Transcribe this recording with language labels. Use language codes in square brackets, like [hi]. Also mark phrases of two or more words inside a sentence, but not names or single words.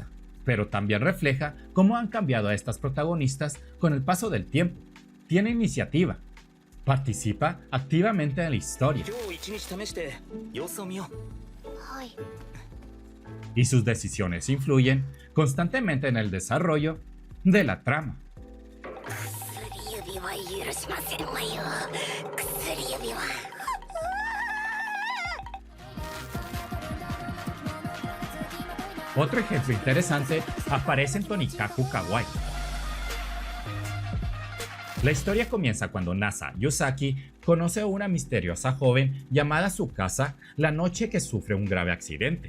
[es] Pero también refleja cómo han cambiado a estas protagonistas con el paso del tiempo. Tiene iniciativa. Participa activamente en la historia. [ja] はい。 [es] Y sus decisiones influyen constantemente en el desarrollo de la trama. [ja] 薬指は許しませんわよ。薬指は。 [es] Otro ejemplo interesante aparece en Tonikaku Kawaii. La historia comienza cuando Nasa Yusaki conoce a una misteriosa joven llamada Tsukasa la noche que sufre un grave accidente.